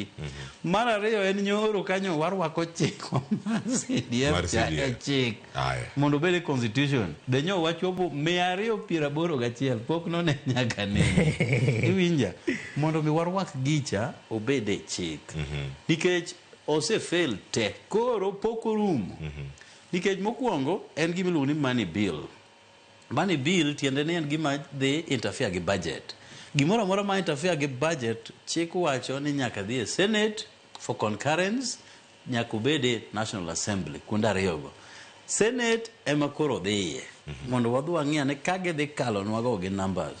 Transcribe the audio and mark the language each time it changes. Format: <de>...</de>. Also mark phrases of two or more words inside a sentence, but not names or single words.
<luo>Mar ariyo en nyoro kanyo warwako chik mar CDF cha chik mondo bede constitution. Denyo wachopo 281 pok none nyaka ne. Iwinja mondo mi warwak gicha obede chik. Nikech ose fail te. Koro poko rumo. Nikech mokwongo en gimiluongo ni</luo> <en>money bill. Money bill</en> <luo>tiende ni en gima dhi interfere gi budget. Gimoro amora ma interfere gi budget, chik wacho ni nyaka dhi e Senate</luo> <en>for concurrence,</en> <luo>nyaka ubede National Assembly kuonde ariyogo. Senate ema koro dhiye mondo wadhi wang'i ane ka gidhi kalo nwago gi numbers.</luo>